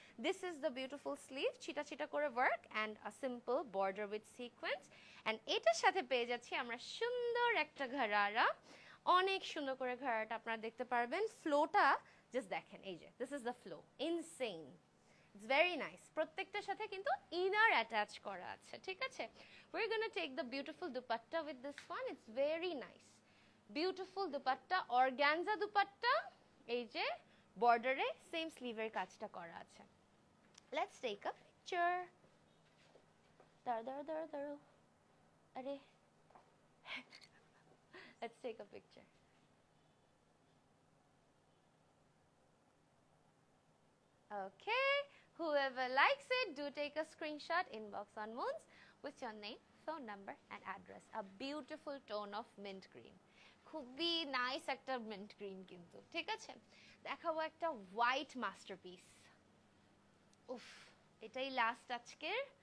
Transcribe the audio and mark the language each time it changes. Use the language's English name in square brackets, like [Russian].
[English] this is the beautiful sleeve, [Bangla] চিটা চিটা করে [English] Work and a simple border with sequence. [Bangla] And এটার সাথে পেয়ে যাচ্ছি আমরা সুন্দর একটা ঘাড়ারা, অনেক সুন্দর করে ঘাড়াটা আপনারা দেখতে পারবেন। ফ্লোটা জাস্ট দেখেন, এই যে [English] This is the flow, insane, it's very nice. [Bangla] প্রত্যেকটার সাথে কিন্তু ইনার অ্যাটাচ করা আছে। ঠিক আছে, [English] we're gonna take the beautiful dupatta with this one. It's very nice, beautiful dupatta, organza dupatta, [Bangla] এই যে বর্ডারে সেম স্লিভের কাজটা করা আছে। [English] Let's take a picture. [Bangla] দাঁড়াও, আরে [English] let's take a picture. Okay, whoever likes it, do take a screenshot, inbox on Moons with your name, phone number and address. A beautiful tone of mint green, [Bangla] খুবই nice একটা mint green কিন্তু। ঠিক আছে, দেখাবো একটা white masterpiece. উফ, এটাই last আজকের।